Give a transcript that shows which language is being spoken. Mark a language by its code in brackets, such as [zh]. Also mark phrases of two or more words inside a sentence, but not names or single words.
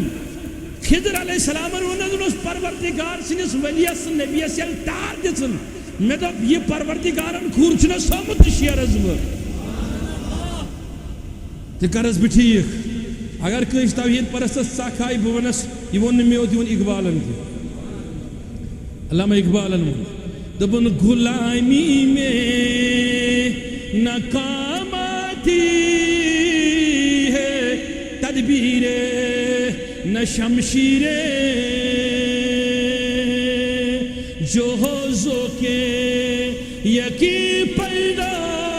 [ks] خضر علیہ السلامن ووٚنُس پروردِگار سٕنٛدِس ؤلِیَس نبیَس ییٚلہِ تار دِژٕن مےٚ دوٚپ یہِ پروردِگارن کھُر چھُنَس تھوٚومُت تہٕ شیرس بہٕ تہِ کَرس بہٕ ٹھیٖک. اگر کٲنٛسہِ توحیٖد پرستس ژکھ آیہِ بہٕ وَنس یہِ ووٚن نہٕ مےٚ یوت یہِ ووٚن اقبالن تہِ. علامہ اقبالن ووٚن دوٚپُن [ur] غُلامی میں ناکام آتی ہے تدبیر نہ شمشیر جو ہو ذوق یقین پیدا